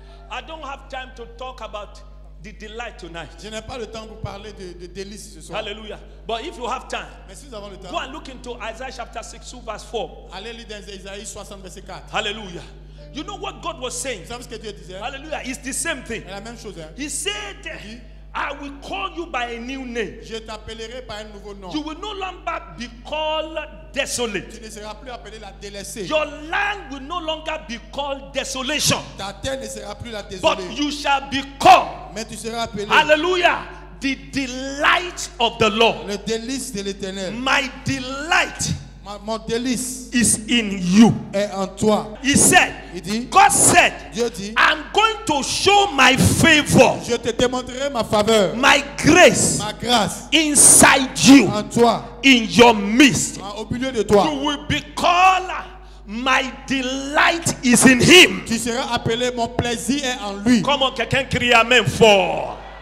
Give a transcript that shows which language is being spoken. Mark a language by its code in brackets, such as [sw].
[en] I don't have time to talk about the delight tonight. [fr] Je n'ai pas le temps pour parler de délices ce soir. [en] Hallelujah. But if you have time, [fr] Mais si nous avons le [en] go [fr] temps, [en] and look into Isaiah chapter 6, verse 4. [fr] allez lire dans Isaïe 60, verset 4. Hallelujah. [en] You know what God was saying? [fr] Vous savez ce que Dieu disait? [en] Hallelujah. It's the same thing. [fr] C'est la même chose. Hein? [en] He said, I will call you by a new name. [fr] Je t'appellerai par un nouveau nom. [en] You will no longer be called desolate. [fr] Tu ne seras plus appelé la délaissée. [en] Your land will no longer be called desolation. [fr] Ta terre ne sera plus la [en] But [fr] désolée. [en] you shall be called, [fr] Mais tu seras appelé [en] hallelujah, the delight of the Lord. [fr] le délice de l'Éternel. [en] My delight [fr] Mon délice [en] is in you. [fr] est en toi. [en] He said, [fr] Il dit, [en] God said, [fr] Dieu dit, [en] I'm going to show my favor, [fr] je te démontrerai ma faveur, [en] my grace [fr] ma grâce [en] inside you, [fr] en toi, [en] in your midst. [fr] au milieu de toi. [en] You will be called, my delight is in him. [fr] Tu seras appelé, mon plaisir est en lui. [en] Come on, [fr] quelqu'un crie amen for.